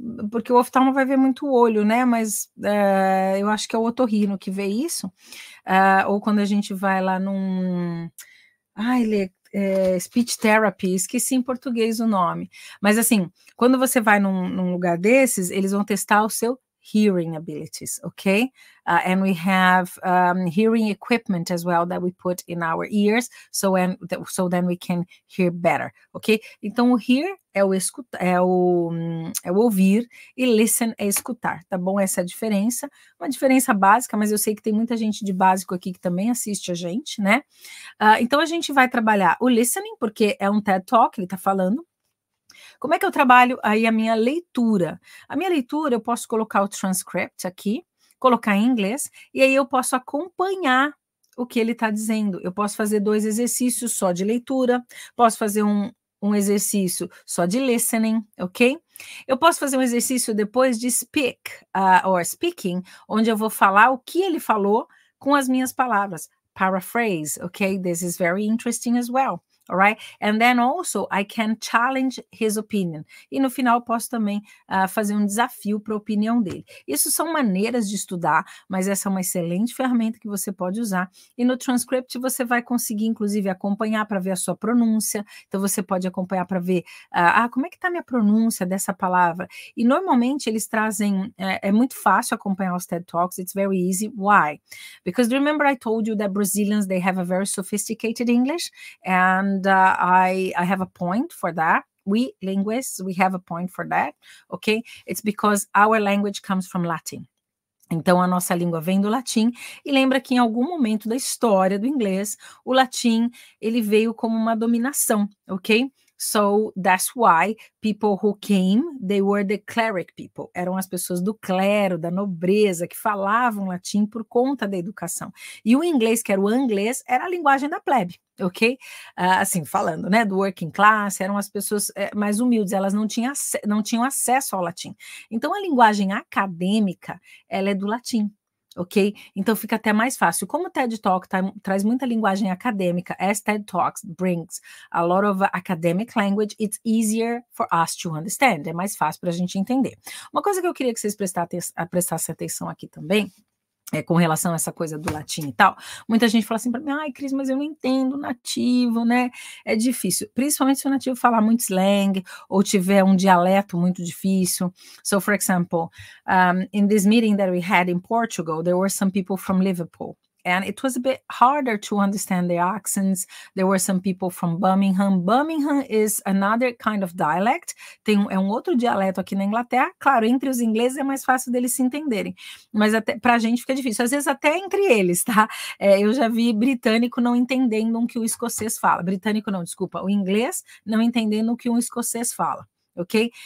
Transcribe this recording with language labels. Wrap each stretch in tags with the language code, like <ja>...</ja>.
<pt>porque o oftalmo vai ver muito o olho, né, mas, eu acho que é o otorrino que vê isso, ou quando a gente vai lá num ai, Lê, speech therapy, esqueci em português o nome. Mas assim, quando você vai num lugar desses, eles vão testar o seu hearing abilities, okay?</pt> <en>And we have hearing equipment as well that we put in our ears, so then we can hear better, ok?</en> <pt>Então o hear é o escutar, é o ouvir, e listen é escutar, tá bom? Essa é a diferença, uma diferença básica, mas eu sei que tem muita gente de básico aqui que também assiste a gente, né? Então a gente vai trabalhar o listening, porque é um TED Talk, ele está falando. Como é que eu trabalho aí a minha leitura? A minha leitura, eu posso colocar o transcript aqui, colocar em inglês, e aí eu posso acompanhar o que ele está dizendo. Eu posso fazer 2 exercícios só de leitura, posso fazer um exercício só de listening, ok? Eu posso fazer um exercício depois de speak, or speaking, onde eu vou falar o que ele falou com as minhas palavras.</pt> <en>Paraphrase, okay? This is very interesting as well. All right? And then also I can challenge his opinion.</en> <pt>E no final eu posso também fazer um desafio para a opinião dele. Isso são maneiras de estudar, mas essa é uma excelente ferramenta que você pode usar. E no transcript você vai conseguir, inclusive, acompanhar para ver a sua pronúncia. Então você pode acompanhar para ver, como é que está a minha pronúncia dessa palavra? E normalmente eles trazem, é muito fácil acompanhar os TED Talks,</pt> <en>it's very easy. Why? Because remember I told you that Brazilians, they have a very sophisticated English, and I have a point for that. We linguists, we have a point for that, okay? It's because our language comes from Latin.</en> <pt>Então, a nossa língua vem do latim, e lembra que em algum momento da história do inglês, o latim, ele veio como uma dominação, ok?</pt> <en>So, that's why people who came, they were the cleric people.</en> <pt>Eram as pessoas do clero, da nobreza, que falavam latim por conta da educação. E o inglês, que era o anglês, era a linguagem da plebe, ok? Assim, falando, né, do working class, eram as pessoas mais humildes, elas não tinham acesso ao latim. Então, a linguagem acadêmica, ela é do latim, ok? Então fica até mais fácil. Como o TED Talk traz muita linguagem acadêmica,</pt> <en>as TED Talks brings a lot of academic language, it's easier for us to understand.</en> <pt>É mais fácil para a gente entender. Uma coisa que eu queria que vocês prestassem atenção aqui também, com relação a essa coisa do latim e tal, muita gente fala assim para mim, ai, Cris, mas eu não entendo nativo, né? É difícil, principalmente se o nativo falar muito slang ou tiver um dialeto muito difícil.</pt> <en>So, for example, in this meeting that we had in Portugal, there were some people from Liverpool. And it was a bit harder to understand their accents. There were some people from Birmingham. Birmingham is another kind of dialect.</en> <pt>É um outro dialeto aqui na Inglaterra. Claro, entre os ingleses é mais fácil deles se entenderem, mas até para a gente fica difícil. Às vezes até entre eles, tá? Eu já vi britânico não entendendo o que o escocês fala. Britânico não, desculpa. O inglês não entendendo o que um escocês fala. Ok?</pt>